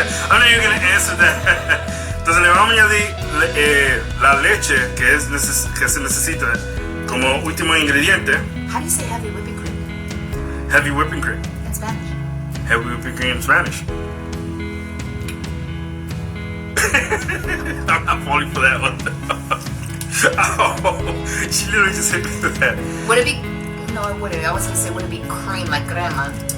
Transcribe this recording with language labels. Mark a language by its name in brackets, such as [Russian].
[English] I'm not even gonna answer that. [Spanish] Entonces le vamos a añadir la leche que se necesita como último ingrediente. [English] How do you say heavy whipping cream? Heavy whipping cream. In Spanish. Heavy whipping cream in Spanish. I'm not falling for that one. Oh, she literally just hit me with that. Would it be? No, it wouldn't. I was gonna say, would it be cream like crema?